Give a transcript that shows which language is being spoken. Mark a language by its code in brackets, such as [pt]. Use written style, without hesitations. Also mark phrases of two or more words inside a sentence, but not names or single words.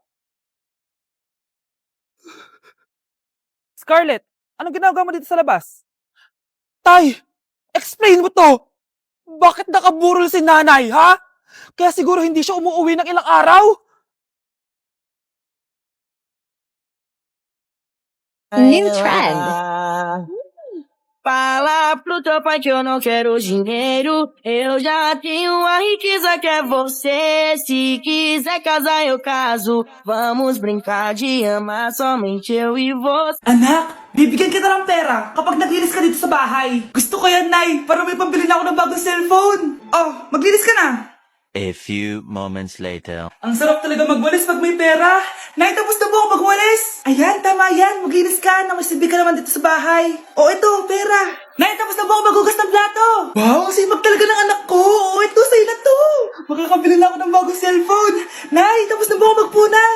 [tl] Scarlett, anong ginagawa mo dito sa labas? Tay, explain mo to! Bakit nakaburol si nanay, ha? Kaya siguro hindi siya umuwi ng ilang araw? [en] New trend. [pt] Fala pro teu pai que eu não quero dinheiro. Eu já tenho a riqueza que é você. Se quiser casar, eu caso. Vamos brincar de amar somente eu e você. [tl] Anak, bibigyan kita ng pera kapag naglinis ka dito sa bahay. Gusto ko yan, Nay, para may pambili na ako ng bagong cellphone. Oh, maglinis ka na. [en] A few moments later. [tl] Ang sarap talaga magwalis pag may pera. Nay, tapos na po ako magwalis. Ayan, tama yan. Maglinis ka na may silbi ka naman dito sa bahay. O, ito, pera. Nay, tapos na po ako magugas ng plato. Wow, sipag talaga ng anak ko. O, ito, sa'yo na to. Makakabili na ako ng bagong cellphone. Nay, tapos na po ako magpunas.